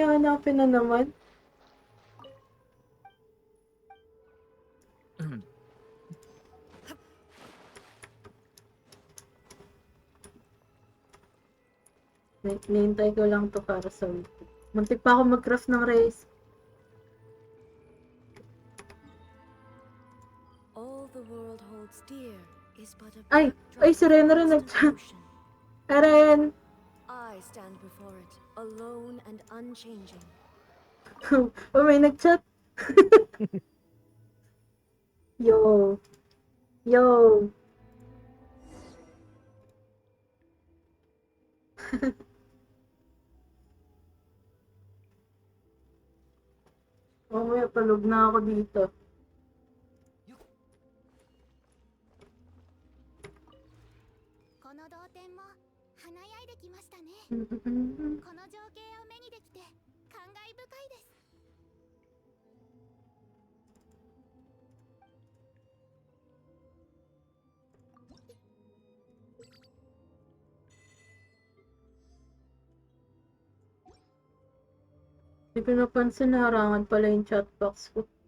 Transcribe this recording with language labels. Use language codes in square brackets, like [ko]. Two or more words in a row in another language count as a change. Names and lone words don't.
[tl] may hanapin na naman. Nihintay ko lang to para sa weekly. Muntik pa ako mag-craft ng race. [en] All the world holds dear is but a Ay! backdrop [tl] Ay, si [en] of [tl] Rena rin [en] constant motion. [tl] Eren! [en] I stand before it, alone and unchanging. [tl] Oh, may nag-chat. Yo. Yo. Mamaya palog na ako dito. [ja] この同点も華やいできましたね。 Mm-mm. この情景を目にできて感慨深いです。 [tl] Hindi ko napansin na harangan pala yung chatbox ko.